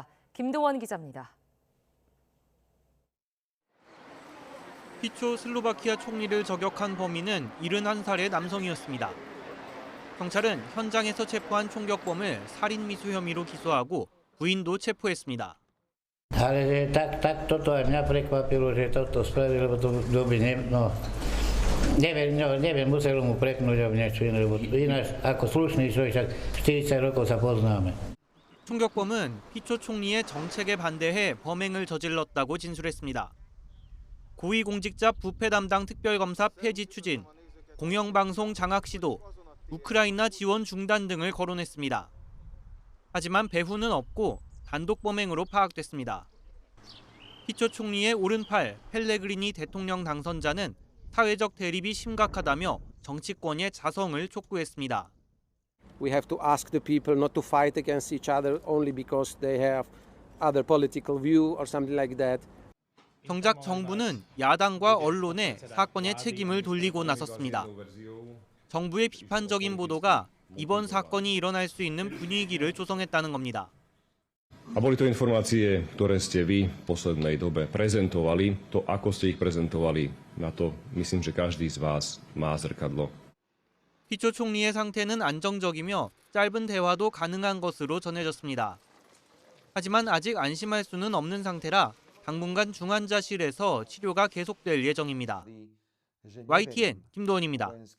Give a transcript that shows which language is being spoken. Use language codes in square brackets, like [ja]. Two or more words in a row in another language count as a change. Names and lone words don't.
[ko] 김도원 기자입니다. 피초 슬로바키아 총리를 저격한 범인은 71살의 남성이었습니다. 경찰은 현장에서 체포한 총격범을 살인미수 혐의로 기소하고 부인도 체포했습니다. [sk] Ale tak toto aj mňa prekvapilo, že toto spravili, lebo to by neviem, muselo mu preknúť alebo niečo iné, lebo ináč ako slušný človek, však 40 rokov sa poznáme. [ko] 총격범은 피초 총리의 정책에 반대해 범행을 저질렀다고 진술했습니다. 고위공직자 부패 담당 특별검사 폐지 추진, 공영방송 장악 시도, 우크라이나 지원 중단 등을 거론했습니다. 하지만 배후는 없고 단독 범행으로 파악됐습니다. 피초 총리의 오른팔 펠레그리니 대통령 당선자는 사회적 대립이 심각하다며 정치권의 자성을 촉구했습니다. [en] We have to ask the people not to fight against each other only because they have other political view or something like that. [ko] 정작 정부는 야당과 언론에 사건의 책임을 돌리고 나섰습니다. 정부의 비판적인 보도가 이번 사건이 일어날 수 있는 분위기를 조성했다는 겁니다. [sk] A boli to informácie, ktoré ste vy v poslednej dobe prezentovali. To, ako ste ich prezentovali, na to myslím, že každý z vás má zrkadlo. [ko] 피초 총리의 상태는 안정적이며 짧은 대화도 가능한 것으로 전해졌습니다. 하지만 아직 안심할 수는 없는 상태라 당분간 중환자실에서 치료가 계속될 예정입니다. YTN 김도원입니다.